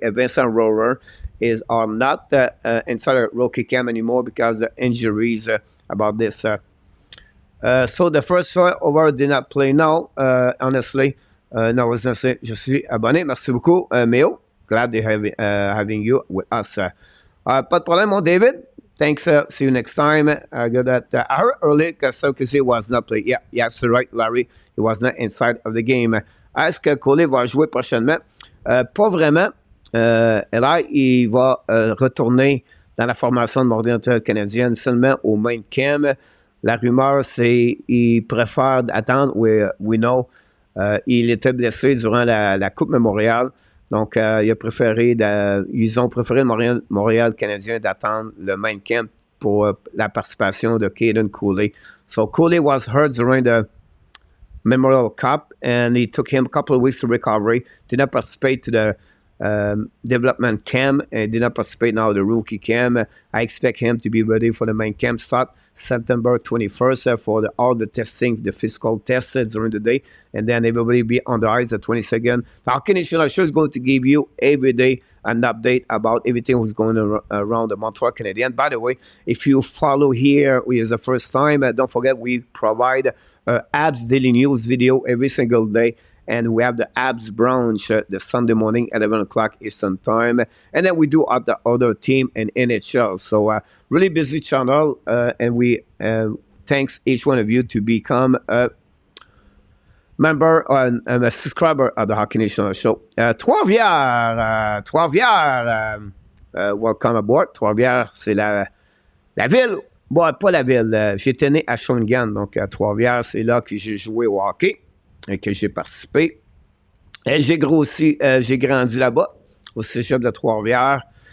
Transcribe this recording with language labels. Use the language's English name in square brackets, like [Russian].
[English] And Vincent Rohrer are not inside the rookie camp anymore because of the injuries about this. So the first one over did not play now, honestly. No, [French] je suis abonné. Merci beaucoup, [English] Méo. Glad to have having you with us. [French] Pas de problème, mon David. [English] Thanks. See you next time. I got that. I heard earlier that Sarkozy was not playing. Yeah, that's right, Larry. He was not inside of the game. [French] Est-ce que Collet va jouer prochainement? Pas vraiment. Là, il va retourner dans la formation de Montréal canadienne seulement au main camp. La rumeur, c'est qu'il préfère attendre. [English] We know. [French] Il était blessé durant la Coupe Memorial. Donc, ils ont préféré le Montréal canadien d'attendre le main camp pour la participation de Caden Cooley. [English] So, Cooley was hurt during the Memorial Cup, and it took him a couple of weeks to recovery. Did not participate to the development camp, and did not participate now the rookie camp. I expect him to be ready for the main camp start September 21st for all the testing, the physical tests during the day, and then everybody be on the ice the 22nd. The Hockey Nation Show is going to give you every day an update about everything that's going around the Montreal Canadiens. By the way, if you follow here, is the first time, don't forget we provide Habs Daily News video every single day. And we have the Habs brunch the Sunday morning, 11 o'clock Eastern Time. And then we do at the other team in NHL. So really busy channel. And we thanks each one of you to become a member and a subscriber of the Hockey Nation Show. Trois-Rivières, welcome aboard. [French] Trois-Rivières, c'est la ville. Bon, pas la ville. J'étais né à Shawinigan, donc à Trois-Rivières, c'est là que j'ai joué au hockey. Et que j'ai participé. Et j'ai grandi là-bas, au cégep de Trois-Rivières.